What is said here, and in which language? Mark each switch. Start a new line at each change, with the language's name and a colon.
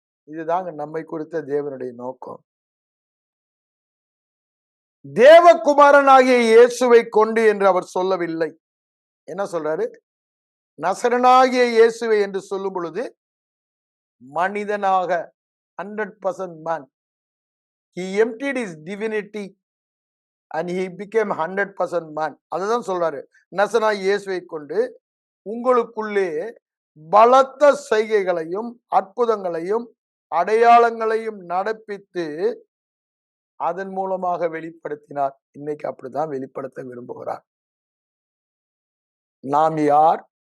Tamil: இதுதாங்க நம்மை குறித்த தேவனுடைய நோக்கம். தேவகுமாரனாகிய இயேசுவை கொண்டு என்று அவர் சொல்லவில்லை. என்ன சொல்றாரு? நசரனாகிய இயேசுவை என்று சொல்லும் பொழுது மனிதனாக 100% man.
English: He emptied his divinity and he became 100% man.
Tamil: அதுதான் சொல்றாரு. நசரனாகிய இயேசுவை கொண்டு உங்களுக்குள்ளே பலத்த செய்கைகளையும் அற்புதங்களையும் அடையாளங்களையும் நடப்பித்து அதன் மூலமாக வெளிப்படுத்தினார். இன்னைக்கு அப்படிதான் வெளிப்படுத்த விரும்புகிறார். நாம் யார்?